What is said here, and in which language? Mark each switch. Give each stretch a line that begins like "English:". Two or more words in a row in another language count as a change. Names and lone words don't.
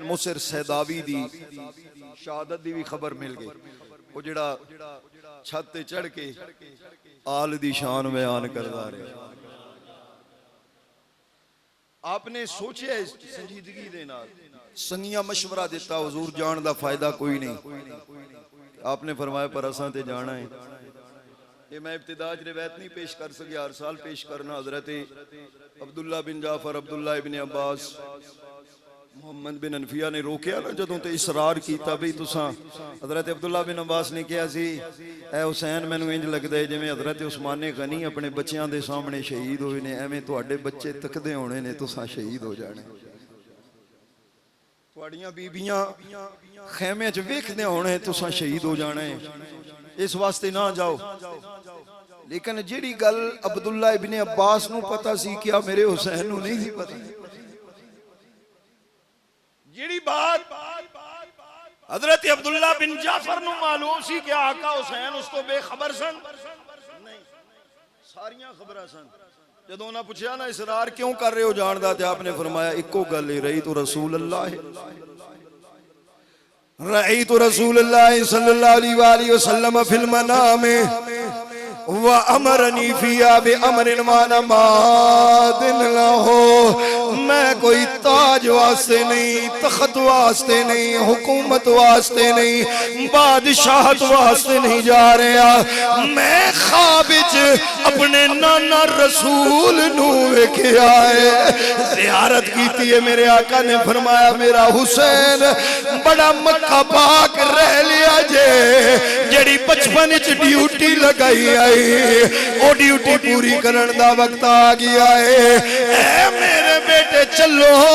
Punjabi: مصر سیداوی دی شہادت دی بھی خبر مل گئی وہ جڑا چھت تے چڑھ کے آل دی شان بیان کردا رہے آپ نے سوچیا اس سنجیدگی دے نال سنگیاں مشورہ دیتا حضور جان دا فائدہ کوئی نہیں آپ نے فرمایا پر اساں تے جانا ہے یہ میں ابتداج روایت نہیں پیش کر سکیا ہر سال پیش کرنا حضرت عبداللہ بن جعفر عبداللہ ابن عباس محمد بن انفیہ نے روکیا نا جدوں تے اصرار کیتا بھی تساں حضرت عبداللہ بن عباس نے کہا سی اے حسین میں نو انج لگ دے جویں حضرت عثمان غنی اپنے بچیاں دے سامنے شہید ہوئے نے ایویں تواڈے بچے تکدے ہونے نے تساں شہید ہو جانے تواڈیاں بیبییاں خیمے وچ ویکھدے ہونے تساں شہید ہو جانے اس واسطے نہ جاؤ لیکن جیڑی گل عبداللہ ابن عباس نو پتا سی کیا میرے حسین نو نہیں سی پتا جیڑی بات حضرت عبداللہ بن جعفر نو معلوم سی کہ آقا حسین اس تو بے خبر سن نہیں ساریاں خبرہ سن جدوں نہ پوچھا نا اصرار کیوں کر رہے ہو جاندہ تھے آپ نے فرمایا اکو گل ہی رہی تو رسول اللہ
Arabic: رأيت رسول الله صلى الله عليه وآله وسلم في المنام وَأَمَرَنِي فِيهَا بِأَمْرٍ مَا مَادٍ لَهُ
Punjabi: میں کوئی تاج واسطے نہیں تخت واسطے نہیں حکومت واسطے نہیں بادشاہت واسطے نہیں جا رہا میں خواب وچ اپنے نانا رسول نو ویکھیا ہے زیارت کیتی ہے میرے آقا نے فرمایا میرا حسین بڑا مکہ پاک رہ لیا جے جڑی بچپن وچ ڈیوٹی لگائی آئی او ڈیوٹی پوری کرن دا وقت آ گیا ہے اے میرے بیٹے چلو